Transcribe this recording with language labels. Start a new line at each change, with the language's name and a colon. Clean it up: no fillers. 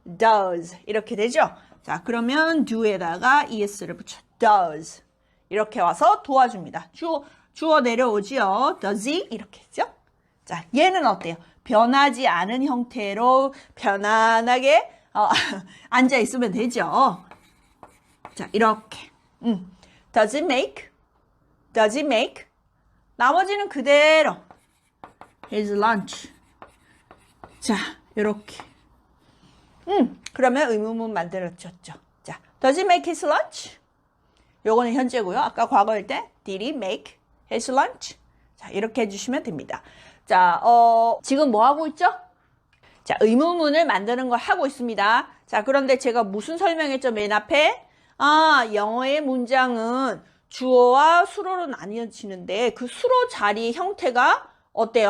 Korean: does 이렇게 되죠? 자, 그러면 do에다가 es를 붙여 does 이렇게 와서 도와줍니다. 주어 내려오지요.
English: does he
Korean: 이렇게 했죠? 자, 얘는 어때요? 변하지 않은 형태로 편안하게 앉아 있으면 되죠. 자, 이렇게
English: does it make? does it make?
Korean: 나머지는 그대로
English: his lunch.
Korean: 자, 이렇게. 그러면 의문문 만들어졌죠.
English: 자, does he make his lunch?
Korean: 요거는 현재고요. 아까 과거일 때
English: did he make his lunch?
Korean: 자, 이렇게 해주시면 됩니다. 자, 지금 뭐 하고 있죠? 자, 의문문을 만드는 걸 하고 있습니다. 자, 그런데 제가 무슨 설명했죠? 맨 앞에? 영어의 문장은 주어와 수로로 나뉘어지는데 그 수로 자리의 형태가 어때요?